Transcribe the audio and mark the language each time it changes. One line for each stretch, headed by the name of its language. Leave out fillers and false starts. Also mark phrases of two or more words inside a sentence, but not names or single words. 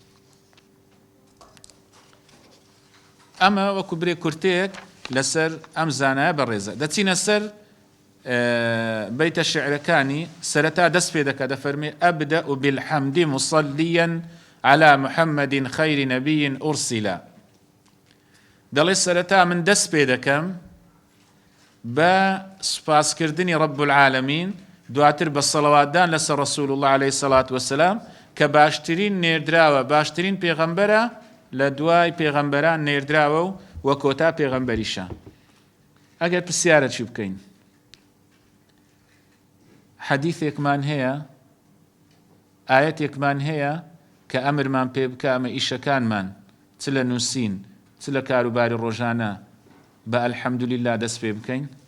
Central Kurdish: ئەمە وەکو برێ کورتەیەک لەسەر ئەم زانایە بەڕێزە دەچینە سەر بەیتە شعرەکانی سەرەتا دەست پێ دەکات دەفەرمێ
Arabic: ئەبدە و بالحەمدی مصليا على محمد خير نبي أرسل
Central Kurdish: دەڵێ سەرەتا من دەست پێ دەکەم بە سوپاسکردنی
Arabic: رب العالمین
Central Kurdish: دواتر بە سەڵەواتدان لەسەر
Arabic: رسول الله عليه الصلاة والسلام
Central Kurdish: کە باشترین نێردراوە باشترین پێغەمبەرە لە دوای پێغەمبەران نێردراوە و وە کۆتا پێغەمبەریشە. ئەگەر پرسیارە چی بکەین حەدیثێکمان هەیە ئاەتێکمان هەیە کە ئەمرمان پێ بکە ئەمە ئیشەکانمان چ لە نووسین چ لە کاروباری ڕۆژانە بە ئەلحەمدوللیلا دەست پێ بکەین؟